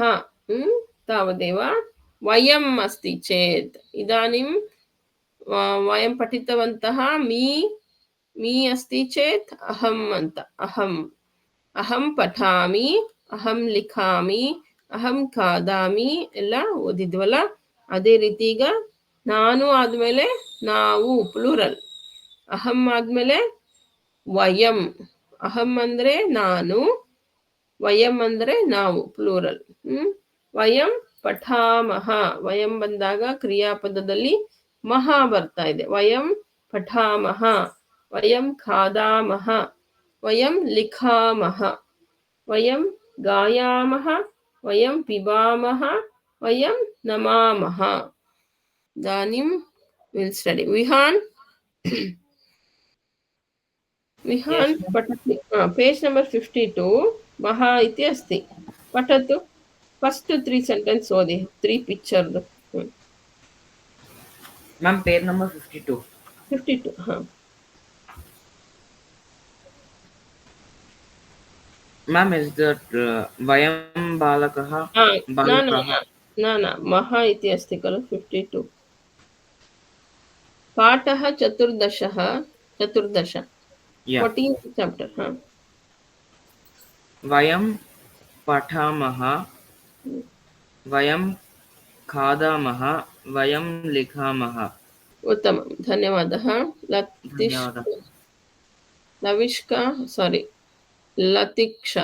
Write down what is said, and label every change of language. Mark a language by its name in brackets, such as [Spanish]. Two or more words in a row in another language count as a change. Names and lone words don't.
[Sanskrit] तावदेव. वयम् अस्ति चेत्, इदानीं वयं पठितवन्तः. मी अस्ति चेत् अहम् ಅಂತ. अहं पठामि, अहं लिखामि, अहं खादामि [Kannada] ಎಲ್ಲ ಓದಿದ್ವಲ್ಲ. ಅದೇ ರೀತಿ ಈಗ ನಾನು ಆದ್ಮೇಲೆ ನಾವು, ಪ್ಲೂರಲ್. ಅಹಂ ಆದ್ಮೇಲೆ ವಯಂ. ಅಹಂ ಅಂದ್ರೆ ನಾನು, ವಯಂ ಅಂದ್ರೆ ನಾವು, ಪ್ಲೂರಲ್. [Sanskrit] ವಯಂ ಪಠಾಮಹ. [Kannada] ವಯಂ ಬಂದಾಗ ಕ್ರಿಯಾಪದದಲ್ಲಿ ಮಹಾ ಬರ್ತಾ ಇದೆ. [Sanskrit] ವಯಂ ಪಠಾಮಹ, ವಯಂ ಖಾದಾಮಹ, ವಯಂ ಲಿಖಾಮಹ, ವಯಂ ಗಾಯಾಮಹ, ವಯಂ ಪಿಬಾಮಹ, ವಯಂ ನಮಾಮಹ. [English] ಇದಾನಿಂ will study. ವಿಹಾನ್, विहान् Yes, ma'am. [Sanskrit] पठति [English] page number [Sanskrit] 52 महा इति अस्ति पठतु [English] first 3 sentences [Sanskrit] ओदि 3 पिक्चर् [English] Ma'am, page number 52. 52 हा Ma'am, is that [Sanskrit] वयं बालकाः? न महा इति अस्ति खलु 52 पाठः 14 [English] Yeah. 14th chapter हा [Sanskrit] वयं पठामः, वयं खादामः, वयं लिखामः. उत्तमं धन्यवादः धन्यवादः. लविष्का सारी लतिक्षा